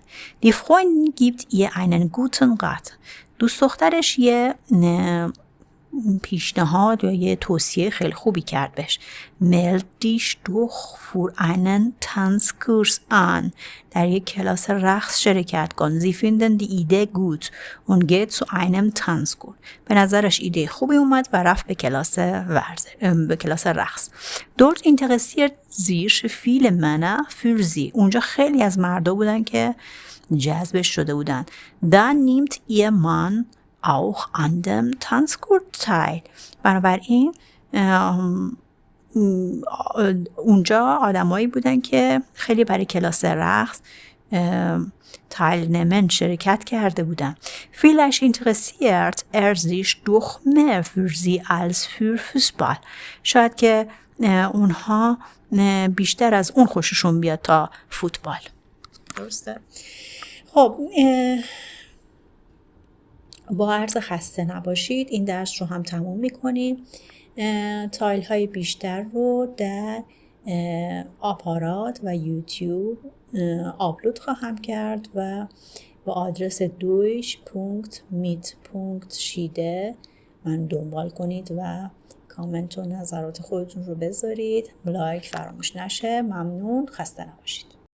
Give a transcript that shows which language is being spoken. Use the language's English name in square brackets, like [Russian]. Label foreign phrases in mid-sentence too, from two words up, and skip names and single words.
[German] Die Freundin gibt ihr einen guten Rat. [Persian] دوست دخترش یه پیشنهاد یا یه توصیه خیلی خوبی کرد بهش. [German] Meld dich doch für einen Tanzkurs an. [Persian] در یک کلاس رقص شرکت کن. [German] Sie finden die Idee gut und geht zu einem Tanzkurs. [Persian] به نظرش ایده خوبی اومد و رفت به کلاس رقص. [German] Dort interessiert sich viele Männer für sie. [Persian] اونجا خیلی از مردا بودن که جذبش شده بودن. [German] Dann nimmt ihr Mann auch an dem Tanzkurs teil. [Persian] بنابراین اونجا آدمایی بودن که خیلی برای کلاس رقص teilnehmen شرکت کرده بودن. [German] Vielleicht interessiert sich doch mehr für sie als für Fußball. [Persian] شاید که اونها بیشتر از اون خوششون بیاد تا فوتبال. درسته؟ خب با عرض خسته نباشید این درس رو هم تموم میکنیم. تایل های بیشتر رو در آپارات و یوتیوب آپلود خواهم کرد و با آدرس deutsch.mit.shide من دنبال کنید و کامنت و نظرات خودتون رو بذارید. لایک فراموش نشه. ممنون. خسته نباشید.